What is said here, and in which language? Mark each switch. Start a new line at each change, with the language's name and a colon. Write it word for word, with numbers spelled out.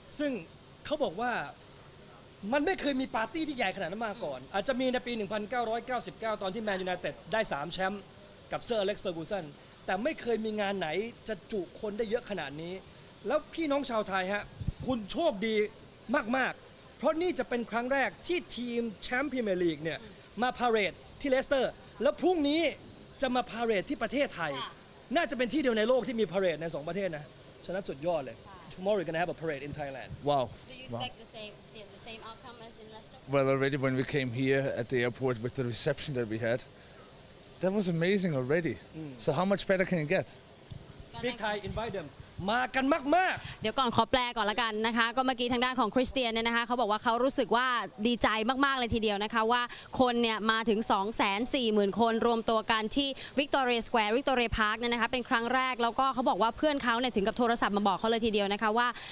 Thai: ซึ่งเขาบอกว่ามันไม่เคยมีปาร์ตี้ที่ใหญ่ขนาดนั้นมาก่อน อาจจะมีในปี หนึ่งพันเก้าร้อยเก้าสิบเก้า ตอนที่แมนยูไนเต็ดได้สามแชมป์กับเซอร์อเล็กซ์เฟอร์กูสัน แต่ไม่เคยมีงานไหนจะจุคนได้เยอะขนาดนี้ แล้วพี่น้องชาวไทยฮะ คุณโชคดีมากๆ เพราะนี่จะเป็นครั้งแรกที่ทีมแชมป์พรีเมียร์ลีกเนี่ยมาพาเหรดที่เลสเตอร์แล้วพรุ่งนี้จะมาพาเหรดที่ประเทศไทย ค่ะ น่าจะเป็นที่เดียวในโลกที่มีพาเหรดในสองประเทศนะฉะนั้นสุดยอดเลย
English: tomorrow we're gonna have a parade in Thailand Wow. Do you wow. expect the same the, the same outcome as in Leicester? Well, already when we came here at the airport with the reception that we had, that was amazing already. So how much better can it get? speak Thai invite them
Thai: มากันมากๆ เดี๋ยวก่อนขอแปลก่อนละกันนะคะก็เมื่อกี้ทางด้านของคริสเตียนเนี่ยนะคะเขาบอกว่าเขารู้สึกว่าดีใจมากๆเลยทีเดียวนะคะว่าคนเนี่ยมาถึง สองแสนสี่หมื่น คนรวมตัวกันที่วิกตอเรียสแควร์วิกตอเรียพาร์คเนี่ยนะคะเป็นครั้งแรกแล้วก็เขาบอกว่าเพื่อนเขาเนี่ยถึงกับโทรศัพท์มาบอกเขาเลยทีเดียวนะคะว่า